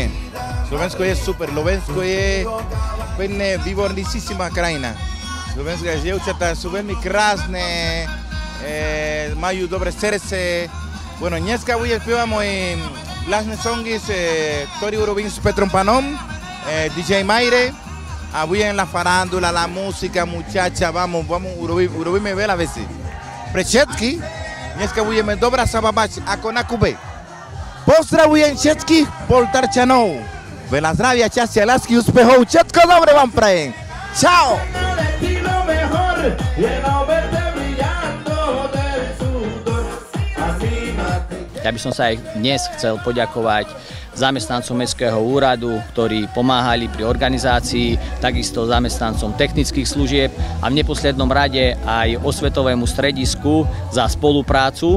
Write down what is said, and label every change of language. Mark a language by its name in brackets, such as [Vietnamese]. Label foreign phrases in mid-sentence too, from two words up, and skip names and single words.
[Slovak] Slovensko je super, Slovensko je výbornísima krajina. Slovenské dievčatá sú veľmi krásne, majú dobré srdce. Bueno, dneska spievám moje vlastné songy, ktorý urobím s Petrom Panom, DJ Mayre, a budem [Spanish] la farándula, la música, muchacha, vamos, [Slovak] urobíme veľa veci. Pre všetky, dneska budeme dobrá zabávať ako na Kube. Pozdravujem všetkých Poltárčanov. Veľa zdravia, šťastia, lásky, úspechov, všetko dobre vám prajem. Čau! Ja by som sa aj dnes chcel poďakovať zamestnancom Mestského úradu, ktorí pomáhali pri organizácii, takisto zamestnancom technických služieb a v neposlednom rade aj osvetovému stredisku za spoluprácu.